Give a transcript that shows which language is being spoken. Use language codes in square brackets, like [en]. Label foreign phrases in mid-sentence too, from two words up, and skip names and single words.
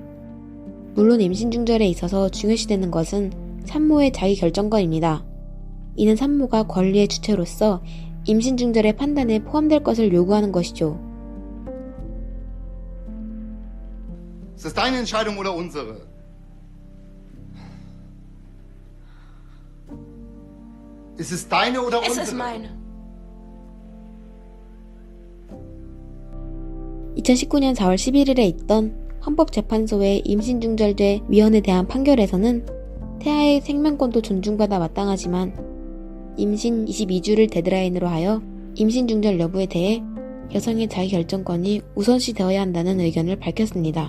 [ko] 물론 임신중절에 있어서 중요시되는 것은 산모의 자기결정권입니다. 이는 산모가 권리의 주체로서 임신중절의 판단에 포함될 것을 요구하는 것이죠. [de] Ist es deine Entscheidung oder unsere? Ist es deine oder Es unsere? ist meine. [ko] 2019년 4월 11일에 있던 헌법재판소의 임신중절죄 위원에 대한 판결에서는 태아의 생명권도 존중받아 마땅하지만 임신 22주를 데드라인으로 하여 임신중절 여부에 대해 여성의 자기결정권이 우선시 되어야 한다는 의견을 밝혔습니다.